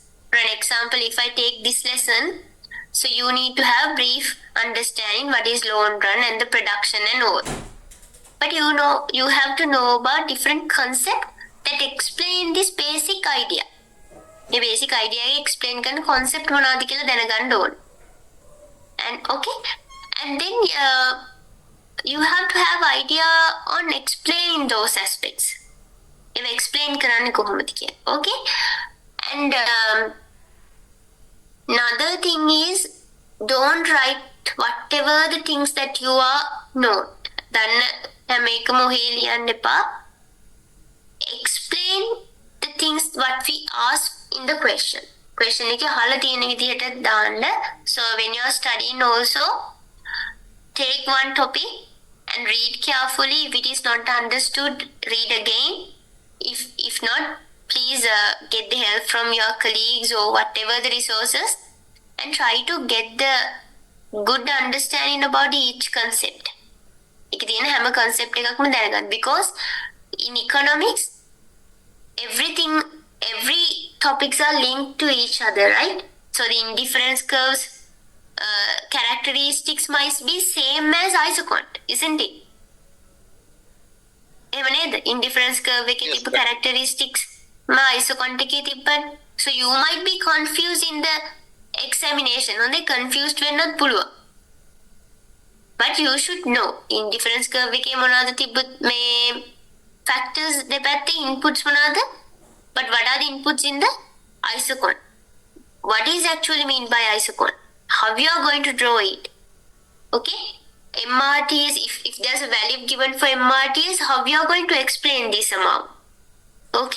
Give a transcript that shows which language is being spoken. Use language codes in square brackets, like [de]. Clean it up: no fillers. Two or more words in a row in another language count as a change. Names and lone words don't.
[en] For an example, if I take this lesson, so you need to have brief understanding what is loan run and the production and all. But you have to know about different concept that explain this basic idea. The basic idea explain [si] කරන concept මොනවද කියලා දැනගන්න ඕන. [en] And okay, and then you have to have idea on explaining those aspects. If explain [si] කරන්නේ කොහොමද කියලා. [en] Okay, and another thing is don't write whatever the things that you are note. [si] දන්න හැම එකම ඔහේ ලියන්න එපා. [en] Explain the things what we ask in the question. [si] Question එක අහලා තියෙන විදිහට දාන්න. [en] So when you are studying also, take one topic and read carefully. If it is not understood, read again. If not, please get the help from your colleagues or whatever the resources and try to get the good understanding about each concept. [si] එක තියෙන හැම concept එකක්ම දැනගන්න. [en] Because in economics, every topics are linked to each other, right? So the indifference curves characteristics might be same as isocont, isn't it? [si] එහෙම නේද? [en] Indifference curve [si] එකේ තිබ්බ [en] characteristics isocont [si] එකේ තිබ්බනේ. [en] So you might be confused in the examination. [si] හොඳේ confused වෙන්නත් පුළුවන්. [en] But you should know indifference curve [si] එකේ මොනවද තිබ්බ මේ factors දෙපැත්තේ inputs මොනවද? [en] But what are the inputs in the isocont? What is actually mean by isocont? How you are going to draw it? Okay? MRTs, if there's a value given for MRTs, how you are going to explain this amount? Okay?